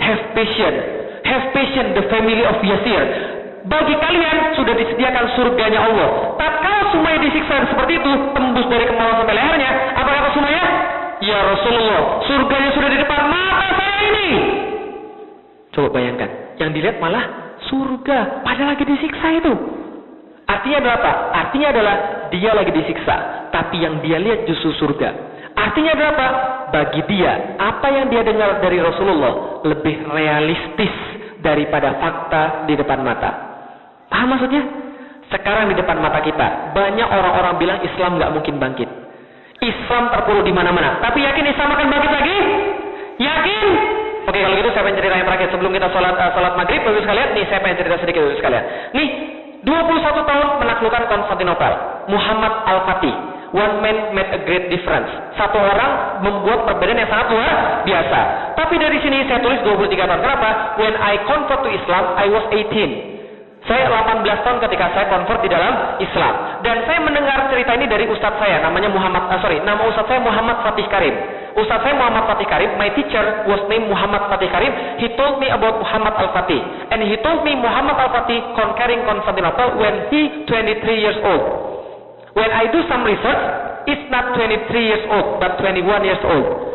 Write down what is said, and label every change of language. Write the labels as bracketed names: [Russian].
[English] Have patience the family of Yasir. [Indonesian] Bagi kalian sudah disediakan surganya Allah. Tatkala Sumayyah disiksa seperti itu, tembus dari kemaluan sampai lehernya, apa kata Sumayyah? Ya Rasulullah, surganya sudah di depan mata saya ini. Coba bayangkan, yang dilihat malah surga, padahal lagi disiksa itu. Artinya adalah apa? Artinya adalah dia lagi disiksa, tapi yang dia lihat justru surga. Artinya adalah apa? Bagi dia, apa yang dia dengar dari Rasulullah lebih realistis daripada fakta di depan mata. Paham maksudnya? Sekarang di depan mata kita, banyak orang-orang bilang Islam nggak mungkin bangkit. Islam terpuruk di mana-mana. Tapi yakin Islam akan bangkit lagi? Yakin? Oke, kalau gitu saya pengen cerita yang terakhir sebelum kita sholat maghrib, Bapak sekalian. Nih saya pengen cerita sedikit Bapak sekalian. Nih, 21 tahun menaklukkan Konstantinopel. [English] Muhammad Al-Fatih, one man made a great difference. [Indonesian] Satu orang membuat perbedaan yang sangat luar biasa. Tapi dari sini saya tulis 23 tahun. Kenapa? [English] When I convert to Islam, I was 18. [Indonesian] Saya 18 tahun ketika saya convert di dalam Islam. Dan saya mendengar cerita ini dari ustadz saya, nama ustadz saya Muhammad Fatih Karim. Ustadz saya Muhammad Fatih Karim, [English] my teacher was named Muhammad Fatih Karim. He told me about Muhammad Al-Fatih. And he told me Muhammad Al-Fatih conquering Constantinople when he 23 years old. When I do some research, it's not 23 years old, but 21 years old.